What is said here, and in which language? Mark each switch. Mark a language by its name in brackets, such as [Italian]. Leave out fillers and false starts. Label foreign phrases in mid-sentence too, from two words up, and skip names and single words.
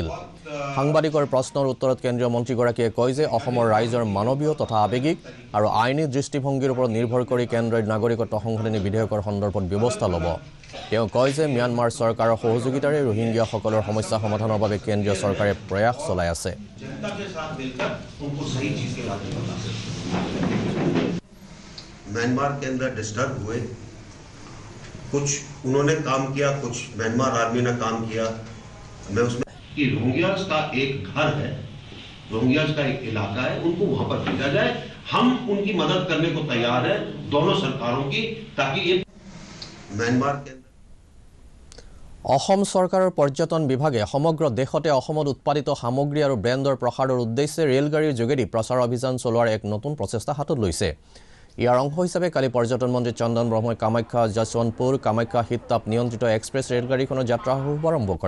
[Assamese] সাংবাদিকৰ প্ৰশ্নৰ উত্তৰত কেন্দ্ৰীয় মন্ত্ৰীগৰাকীয়ে কয় যে অসমৰ ৰাইজৰ মানৱীয় তথা আৱেগিক আৰু আইনী দৃষ্টিভংগীৰ ওপৰত নিৰ্ভৰ কৰি কেন্দ্ৰই নাগৰিকত্ব সংশোধনী বিধেয়কৰ সন্দৰ্ভত ব্যৱস্থা ল'ব। তেওঁ কয় যে ম্যানমাৰ চৰকাৰৰ সহযোগিতাৰে ৰোহিংগীয়াসকলৰ সমস্যা সমাধানৰ বাবে কেন্দ্ৰীয় চৰকাৰে প্ৰয়াস চলাই আছে। [Hindi] म्यांमार के अंदर डिस्टर्ब हुए, कुछ उन्होंने काम किया, कुछ म्यांमार आर्मी ने काम किया। मैं उसमें कि रोहिंग्यास का एक घर है, रोहिंग्यास का एक इलाका है, उनको वहां पर भेजा जाए। हम उनकी मदद करने को तैयार है, दोनों सरकारों की, ताकि ये म्यांमार के [Assamese] অসম চৰকাৰৰ পৰ্যটন বিভাগে সমগ্ৰ দেশতে অসমত উৎপাদিত সামগ্ৰী আৰু ব্ৰেণ্ডৰ প্ৰসাৰৰ উদ্দেশ্যে ৰেলগাড়ীৰ যোগেদি প্ৰচাৰ অভিযান চলোৱাৰ এক নতুন প্ৰচেষ্টা হাতত লৈছে। ইয়াৰ অংশ হিচাপে কালি পৰ্যটন মন্ত্ৰী চন্দন ব্ৰহ্মই কামাখ্যা যশৱন্তপুৰ কামাখ্যা শীততাপ নিয়ন্ত্ৰিত এক্সপ্ৰেছ ৰেলগাড়ীখনৰ যাত্ৰা শুভাৰম্ভ কৰে।